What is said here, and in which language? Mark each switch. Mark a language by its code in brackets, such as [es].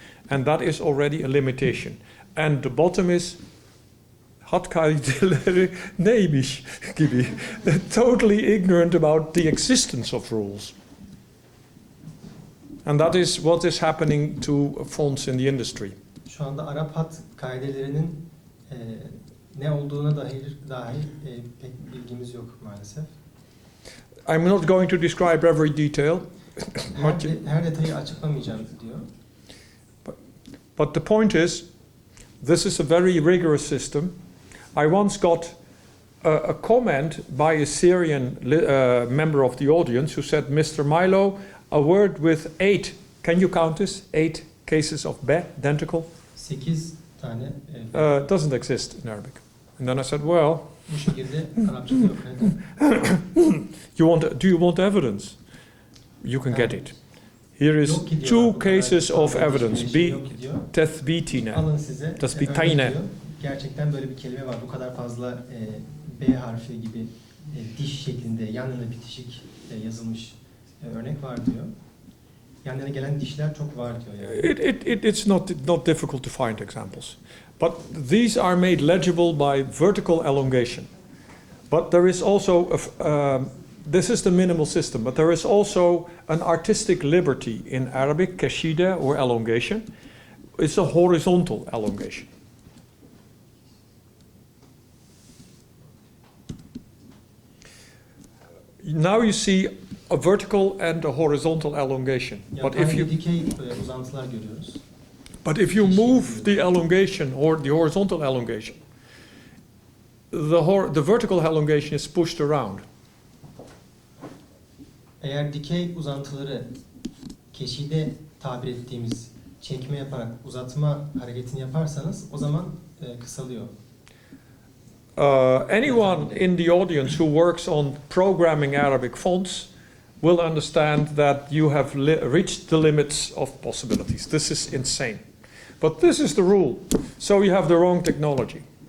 [en] And that is already a limitation. And the bottom is [tr] hat kaideleri neymiş gibi. [en] Totally ignorant about the existence of rules. And that is what is happening to fonts in the industry. [tr] Şu anda Arap hat kaidelerinin ne olduğuna dair pek bilgimiz yok maalesef. [en] I'm not going to describe every detail. [tr] Her detayı açıklamayacağım diyor. [en] But the point is, this is a very rigorous system. I once got a comment by a Syrian member of the audience who said, Mr. Milo, a word with 8, can you count this? 8 cases of be, identical? [tr] 8 tane [en] Doesn't exist in Arabic. And then I said, well, [tr] bu şekilde Arapçada yok. Neden? [en] do you want evidence? You can get it. Here is 2 cases of evidence. Be tethbitine. [tr] Alın size. Tethbitine. Gerçekten böyle bir kelime var. Bu kadar fazla B harfi gibi diş şeklinde yan yana bitişik yazılmış örnek var diyor. Yan yana gelen dişler çok var diyor yani. [en] It's not difficult to find examples. But these are made legible by vertical elongation. But there is also, this is the minimal system, but there is also an artistic liberty in Arabic, kashida or elongation. It's a horizontal elongation. Now you see a vertical and a horizontal elongation. [tr] Yani dikey uzantılar görüyoruz. [en] But if you move the elongation or the horizontal elongation, the vertical elongation is pushed around. [tr] Eğer dikey uzantıları keşide tabir ettiğimiz çekme yaparak uzatma hareketini yaparsanız o zaman kısalıyor. [en] Anyone in the audience who works on programming Arabic fonts will understand that you have reached the limits of possibilities. This is insane. But this is the rule. So you have the wrong technology.